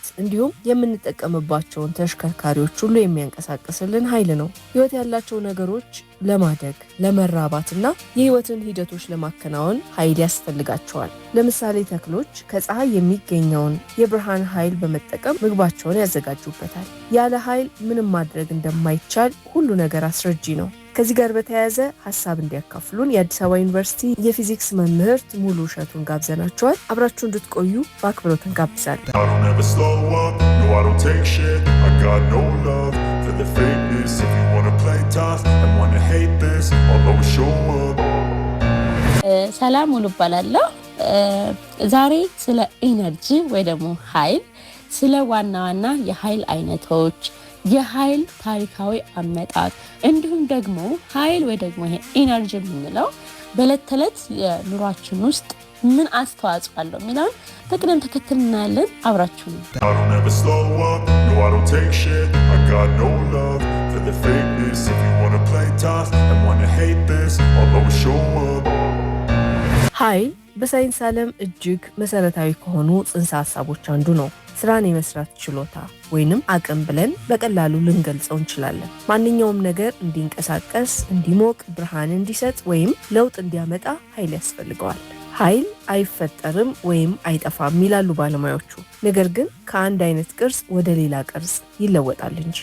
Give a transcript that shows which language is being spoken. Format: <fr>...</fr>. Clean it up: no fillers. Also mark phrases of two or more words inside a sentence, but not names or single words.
<am>እንዲሁም የምንጠቀምባቸውን ተሽከርካሪዎች ሁሉ የሚያንቀሳቅስልን ኃይል ነው። ህይወት ያላቸው ነገሮች ለማደግ ለመራባትና የህይወትን ሂደቶች ለማከናወን ኃይል ያስፈልጋቸዋል። ለምሳሌ ተክሎች ከፀሐይ የሚገኘውን የብርሃን ኃይል በመጠቀም ምግባቸውን ያዘጋጁበታል። ያለ ኃይል ምንም ማድረግ እንደማይቻል ሁሉ ነገር አስረጂ ነው። ከዚህ ጋር በተያያዘ ሐሳብ እንዲያካፍሉን የአዲስ አበባ ዩኒቨርሲቲ የፊዚክስ መምህርት ሙሉ እሸቱን ጋብዘናቸዋል። አብራችሁ እንድትቆዩ በአክብሮት እንጋብዛለን።</am> <en>I don't ever slow up, no I don't take shit. I got no love for the fakeness. If you wanna play tough and wanna hate this, I'll always show up.</en> <am>ሰላም ሙሉ እባላለሁ። ዛሬ ስለ ኢነርጂ ወይ ደግሞ ኃይል፣ ስለ ዋና ዋና የኃይል አይነቶች፣ የኃይል ታሪካዊ አመጣጥ እንዲሁም ደግሞ ኃይል ወይ ደግሞ ይሄ ኢነርጂ የምንለው በዕለት ተዕለት የኑሯችን ውስጥ ምን አስተዋጽኦ አለው የሚለውን በቅደም ተከተል እናያለን። አብራችሁ ነው።</am> <en>I don't ever slow up, no I don't take shit. I got no love for the fakeness. If you wanna play tough and wanna hate this, I'll always show up.</en> <am>ኃይል በሳይንስ ዓለም እጅግ መሰረታዊ ከሆኑ ጽንሰ ሐሳቦች አንዱ ነው። ስራን የመስራት ችሎታ ወይንም አቅም ብለን በቀላሉ ልንገልጸው እንችላለን። ማንኛውም ነገር እንዲንቀሳቀስ፣ እንዲሞቅ፣ ብርሃን እንዲሰጥ ወይም ለውጥ እንዲያመጣ ኃይል ያስፈልገዋል። ኃይል አይፈጠርም ወይም አይጠፋም ይላሉ ባለሙያዎቹ። ነገር ግን ከአንድ አይነት ቅርጽ ወደ ሌላ ቅርጽ ይለወጣል እንጂ።</am>